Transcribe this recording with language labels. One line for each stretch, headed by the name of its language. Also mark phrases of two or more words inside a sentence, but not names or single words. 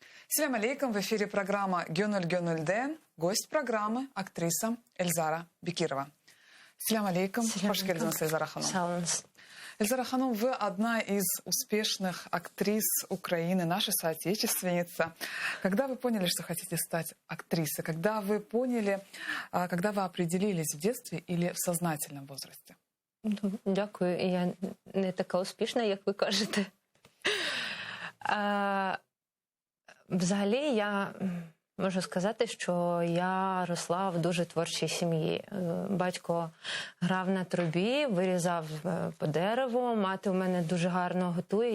Arabic: سلام عليكم,
Russian: в эфире программа «Гёнуль Гёнуль Дэн». Гость программы – актриса Эльзара Бекирова.
Arabic: سلام عليكم,
Crimean Tatar: хош келдіңіз, Эльзара ханым.
Russian: Эльзара ханым, вы одна из успешных актрис Украины, наша соотечественница. Когда вы поняли, что хотите стать актрисой? Когда вы поняли, когда вы определились в детстве или в сознательном возрасте?
Ukrainian: Дякую. Я не така успішна, як ви кажете. Взагалі, я можу сказати, що я росла в дуже творчій сім'ї. Батько грав на трубі, вирізав по дереву, мати у мене дуже гарно готує.